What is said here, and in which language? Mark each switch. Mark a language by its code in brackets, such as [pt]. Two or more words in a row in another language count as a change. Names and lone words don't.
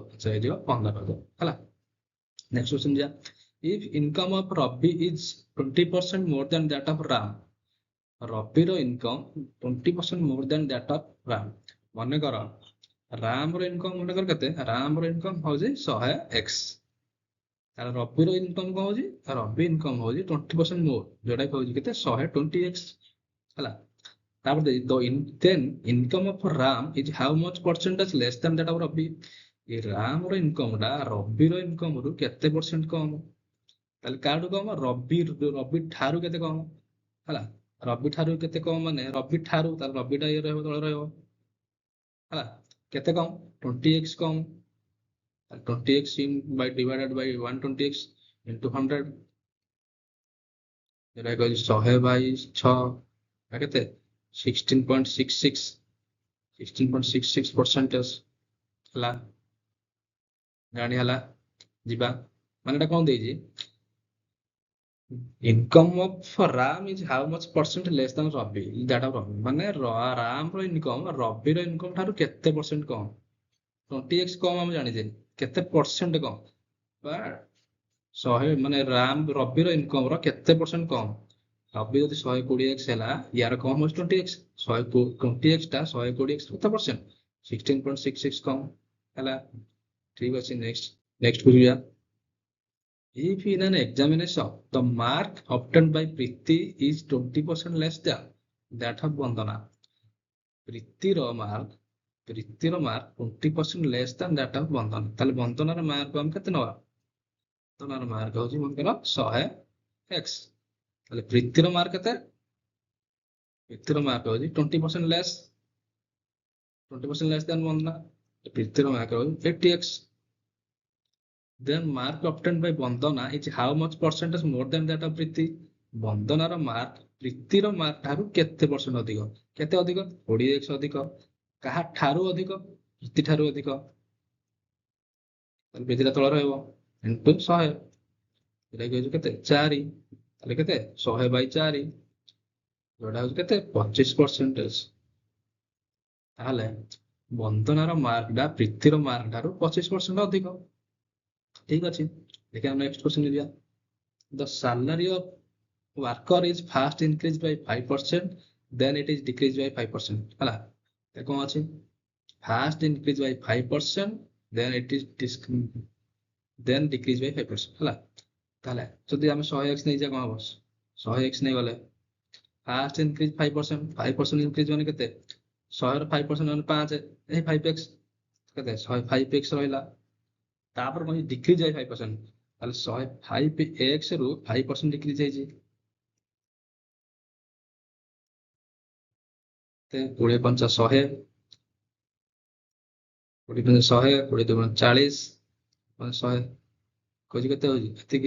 [or] ଆନ୍ସର ହେଇଯିବ 15,000 ହେଲା [en] next question [or] ଯିବା [en] if income of Ravi is 20% more than that of Ram [or] ରବିର ଇନକମ୍ [en] 20% more than that of Ram [or] ମନେକର ରାମର ଇନକମ୍ ମନେକର କେତେ ରାମର ଇନକମ୍ ହଉଛି 100x ତାହେଲେ ରବିର ଇନକମ୍ କଣ ହଉଛି ରବି ଇନକମ୍ ହଉଛି 20% more ଯୋଉଟା ହଉଛି କେତେ 120x ହେଲା ତାପରେ [en] then income of Ram is how much percentage less than that of Ravi [or] ଏ ରାମର ଇନକମ୍ ଟା ରବିର ଇନକମ୍ ରୁ କେତେ ପରସେଣ୍ଟ କମ ତାହେଲେ କାହାଠୁ କମ ରବି ଠାରୁ କେତେ କମ ହେଲା ରବି ଠାରୁ କେତେ କମ ମାନେ ରବି ଠାରୁ ତାହେଲେ ରବିଟା ଇଏ ରହିବ ତଳେ ରହିବ ହେଲା କେତେ କମ 20x କମ [en] 20x by divided by 120x into 100 [or] ଏଟା କହିଛି 100 by 6 କେତେ 16.66% ହେଲା ଜାଣି ହେଲା ଯିବା ମାନେ ଏଟା କଣ ଦେଇଛି [en] income of Ram is how much percent less than Ravi that of Ravi [or] ମାନେ ରାମର ଇନକମ୍ ରବିର ଇନକମ୍ ଠାରୁ କେତେ ପରସେଣ୍ଟ କମ 20x କମ ଆମେ ଜାଣିଛେ କେତେ ପରସେଣ୍ଟ କମ ବା ଶହେ ମାନେ ରବିର ଇନକମ ର କେତେ ପରସେଣ୍ଟ କମ। ରବି ଯଦି 120x ହେଲା, ୟାର କମ ହଉଛି 20x। 20x ଟା 120x କେତେ ପରସେଣ୍ଟ? 16.66 କମ ହେଲା। ଠିକ ଅଛି, ନେକ୍ସଟ କୁ ଯିବା। [en] If in an examination the mark obtained by Preeti is 20% less than that of Vandana, [or] ପ୍ରୀତିର ମାର୍କ 20% [en] less than that of [or] ବନ୍ଦନା, ତାହେଲେ ବନ୍ଦନାର ମାର୍କ ଆମେ କେତେ ନବା? ବନ୍ଦନାର ମାର୍କ ହଉଛି ମନେକର 100x, ତାହେଲେ ପ୍ରୀତିର ମାର୍କ କେତେ? ପ୍ରୀତିର ମାର୍କ ହଉଛି 20% [en] less than [or] ବନ୍ଦନା, ପ୍ରୀତିର ମାର୍କ ହଉଛି 80x। [en] Then mark obtained by Vandana is how much percentage more than that of Preeti? [or] ବନ୍ଦନାର ମାର୍କ ପ୍ରୀତିର ମାର୍କ ଠାରୁ କେତେ ପରସେଣ୍ଟ ଅଧିକ? କେତେ ଅଧିକ? 20x ଅଧିକ। କାହା ଠାରୁ ଅଧିକ? ପ୍ରୀତି ଠାରୁ ଅଧିକ। ତାହେଲେ ପ୍ରୀତିଟା ତଳେ ରହିବ, ଇଣ୍ଟୁ 100, ଏଟା ହଉଛି କେତେ? 4। ତାହେଲେ କେତେ? 100/4, ଯୋଉଟା ହଉଛି କେତେ? 25%। ତାହେଲେ ବନ୍ଦନାର ମାର୍କଟା ପ୍ରୀତିର ମାର୍କ ଠାରୁ 25% ଅଧିକ। ଠିକ ଅଛି, ଦେଖିବା [en] next question [or] ଯିବା। [en] The salary of worker is first increased by 5%, then it is decreased by 5%, [or] ହେଲା। କଣ ଅଛି? [en] First increase by 5%, then it is decrease by 5%, [or] ହେଲା। ତାହେଲେ ଯଦି ଆମେ 100x ନେଇଯିବା କଣ ହବ? 100x ନେଇଗଲେ [en] first increase 5% increase [or] ମାନେ କେତେ? 100ର 5% ମାନେ 5, এই 5x କେତେ? 5x ରହିଲା। ତାପରେ କଣ [en] decrease by [or] 5%, ତାହେଲେ 105x ରୁ 5% ଡିକ୍ରିଜ ହେଇଛି। 20 ପଞ୍ଚା 100, 20 ପଞ୍ଚା 100, 20 ଦୁଗୁଣ 40, 100 କହୁଛି କେତେ ହଉଛି? ଏତିକି।